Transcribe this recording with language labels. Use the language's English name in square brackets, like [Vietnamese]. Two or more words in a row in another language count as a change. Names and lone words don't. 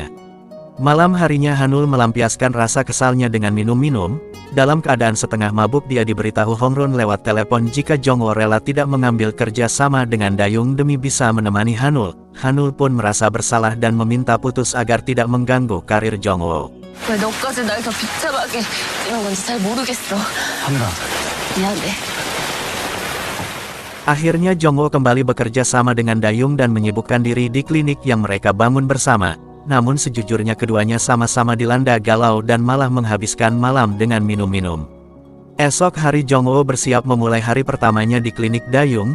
[Indonesian] Malam harinya Hanul melampiaskan rasa kesalnya dengan minum-minum. Dalam keadaan setengah mabuk dia diberitahu Hongrun lewat telepon jika Jongwoo rela tidak mengambil kerja sama dengan Dayung demi bisa menemani Hanul. Hanul pun merasa bersalah dan meminta putus agar tidak mengganggu karir Jongwoo. [Korean] 왜 너까지 날 더 비참하게 이런 건지 잘 모르겠어. 한나. 미안해. [Indonesian] Akhirnya Jongwoo kembali bekerja sama dengan Dayung dan menyibukkan diri di klinik yang mereka bangun bersama. Namun sejujurnya keduanya sama-sama dilanda galau dan malah menghabiskan malam dengan minum-minum. Esok hari Jongwoo bersiap memulai hari pertamanya di klinik Dayung.